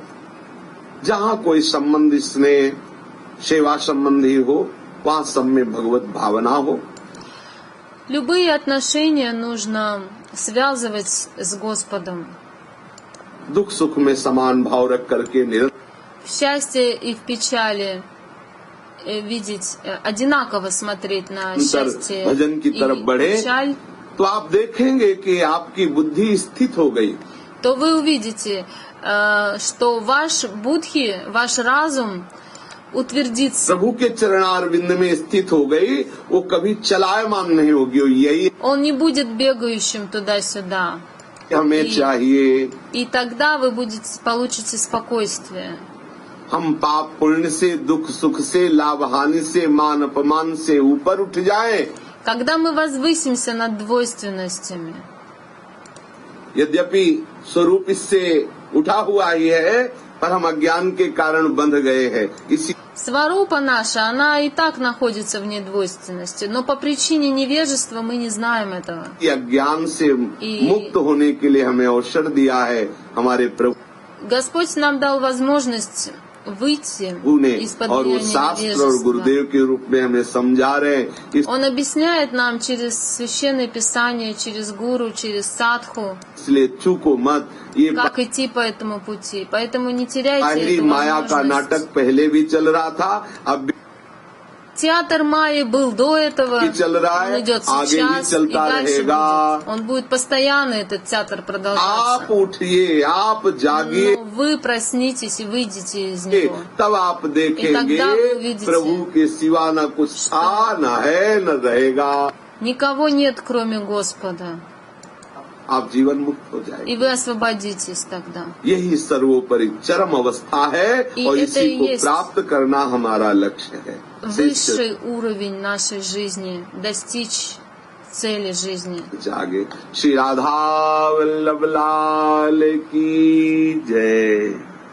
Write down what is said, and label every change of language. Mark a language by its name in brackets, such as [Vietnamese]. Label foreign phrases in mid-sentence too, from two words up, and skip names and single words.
[Hindi] जहाँ कोई संबंध स्नेह सेवा संबंधी हो, वहाँ सब में भगवत भावना हो। [Russian] Любые отношения нужно связывать с Господом. [Hindi] दुख सुख में समान भाव रख करके निरंतर [Russian] В счастье и в печали видеть, одинаково смотреть на счастье [Hindi] भजन की [Russian] и [Hindi] तरफ बढ़े, [Russian] печаль, [Hindi] तो आप देखेंगे कि आपकी बुद्धि स्थित हो गई। [Russian] то вы увидите, что ваш будхи, ваш разум утвердится. [Hindi] प्रभु के चरणार बिंद में स्थित हो गई, वो कभी चलायमान नहीं होगी। और यही [Russian] Он не будет бегающим туда-сюда. [Hindi] हमें चाहिए। [Russian] И тогда вы получите спокойствие. [Hindi] हम पाप पुण्य से, दुख सुख से, लाभ हानि से, मान अपमान से ऊपर उठ जाएं। [Russian] Когда мы возвысимся над двойственностями, [Hindi] यद्यपि स्वरूप इससे उठा हुआ ही है, पर हम अज्ञान के कारण बंध गए हैं। इसी [Russian] сварупа наша, она и так находится вне двойственности, но по причине невежества мы не знаем этого. [Hindi] अज्ञान से मुक्त होने के लिए हमें अवसर दिया है हमारे प्रभु [Russian] Господь нам дал возможность выйти [Hindi] ने, [Russian] из-под [Hindi] और वो [Russian] влияния [Hindi] शास्त्र और [Russian] невежества. [Hindi] गुरुदेव के रूप में हमें समझा रहे हैं कि [Russian] Он объясняет нам через Священное Писание, через гуру, через садху, [Hindi] इसलिए चूको मत। ये [Russian] как идти по этому пути. Поэтому не теряйте [Hindi] बाहरी [Russian] эту [Hindi] माया का [Russian] возможность. [Hindi] नाटक पहले भी चल रहा था, अब [Russian] театр Майи был до этого, [Hindi] कि चल रहा है, [Russian] он идет [Hindi] आगे भी [Russian] сейчас и [Hindi] चलता [Russian] дальше [Hindi] रहेगा। [Russian] будет. Он будет постоянно, этот театр [Hindi] आप [Russian] продолжаться. [Hindi] उठिए, आप जागिए, [Russian] Но вы проснитесь и выйдете из него. [Hindi] तब आप [Russian] И [Hindi] देखेंगे [Russian] тогда вы увидите. [Hindi] प्रभु के सिवा न कुछ था, न है, न रहेगा। [Russian] Никого нет, кроме Господа. [Hindi] आप जीवन मुक्त हो जाएंगे। [Russian] И вы освободитесь тогда. [Hindi] यही सर्वोपरि चरम अवस्था है [Russian] И [Hindi] और [Russian] это [Hindi] इसी [Russian] и [Hindi] को [Russian] есть [Hindi] प्राप्त करना हमारा लक्ष्य है। [Russian] Высший уровень нашей жизни, достичь цели жизни. [Hindi] जागे। श्री राधा वल्लभ लाल की जय।